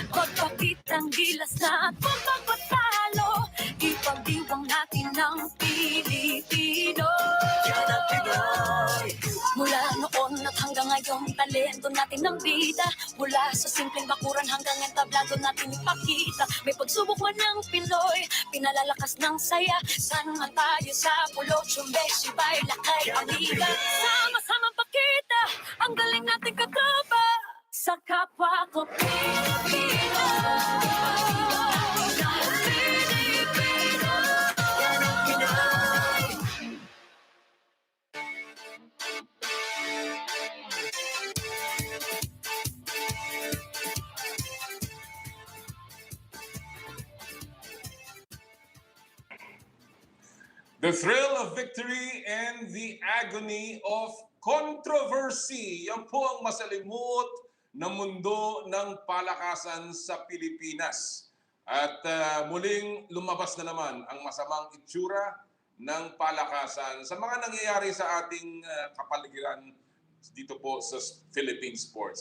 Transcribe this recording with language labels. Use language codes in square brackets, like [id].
[tl] Magpakitang gilas na at magpapatalo, ipagdiwang natin ng Pilipino. Yan ang Pinoy. Mula noon at hanggang ngayon, talento natin ng bida. Mula sa simpleng bakuran hanggang entablado natin ipakita. May pagsubok man ng Pinoy, pinalalakas ng saya. Saan man tayo sa pulo, Chumbeshi, Baylakay, Amiga. Sama-samang pakita ang galing natin katropa. Sa kapwa ko Pilipino. [en] The thrill of victory and the agony of controversy. [tl] Yan po ang masalimuot na mundo ng palakasan sa Pilipinas. At muling lumabas na naman ang masamang itsura ng palakasan sa mga nangyayari sa ating kapaligiran dito po sa Philippine sports.